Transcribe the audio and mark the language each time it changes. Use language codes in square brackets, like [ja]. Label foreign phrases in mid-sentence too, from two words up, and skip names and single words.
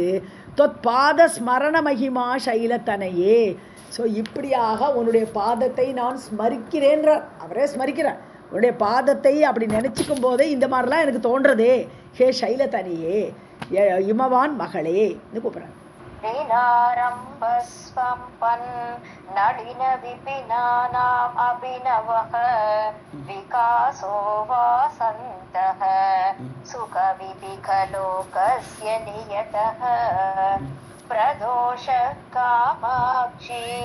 [sa] तोत् पाद स्मरण महिमा शैलतनये. [ta] ஸோ இப்படியாக உன்னுடைய பாதத்தை நான் ஸ்மரிக்கிறேன்றார். அவரே ஸ்மரிக்கிறார். உன்னுடைய பாதத்தை அப்படி நினச்சிக்கும் போதே இந்த மாதிரிலாம் எனக்கு தோன்றதே. [sa] हे शैलतनये, [ta] இமவான் மகளே கூப்பிட்றேன். [sa] लीलारम्भस्वम्पन् नलिनविपिनानाम् अभिनवः विकासो वासन्तः सुखविधिकलोकस्य नियतः प्रदोषः कामाक्षी